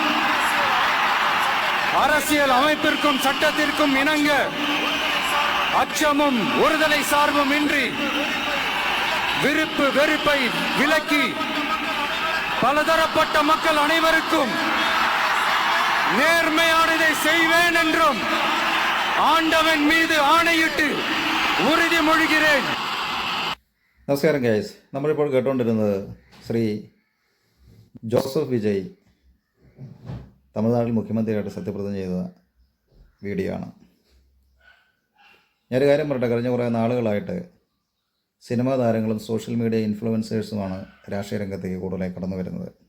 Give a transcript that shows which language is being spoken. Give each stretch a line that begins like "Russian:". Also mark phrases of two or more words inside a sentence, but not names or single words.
Tamil: அரசியல் அமைப்பிற்கும் சட்டத்திற்கும் இணங்க அச்சமும் ஒருதலை சார்பும் இன்றி விருப்பு வெறுப்பை விலக்கி பலதரப்பட்ட மக்கள் அனைவருக்கும் நேர்மையானதை செய்வேன் என்றும் ஆண்டவன் மீது ஆணையிட்டு உறுதிமொழிகிறேன்.
Malayalam: നമസ്കാരം ഗൈസ്, നമ്മളിപ്പോൾ കേട്ടുകൊണ്ടിരുന്നത് ശ്രീ ജോസഫ് വിജയ് തമിഴ്നാട്ടിൽ മുഖ്യമന്ത്രിയായിട്ട് സത്യപ്രതിജ്ഞ ചെയ്ത വീഡിയോ ആണ്. ഞാനൊരു കാര്യം പറയട്ടെ, കഴിഞ്ഞ കുറേ നാളുകളായിട്ട് സിനിമാ താരങ്ങളും
English: social media
Malayalam: ഇൻഫ്ലുവൻസേഴ്സുമാണ് രാഷ്ട്രീയ രംഗത്തേക്ക് കൂടുതലായി കടന്നു വരുന്നത്.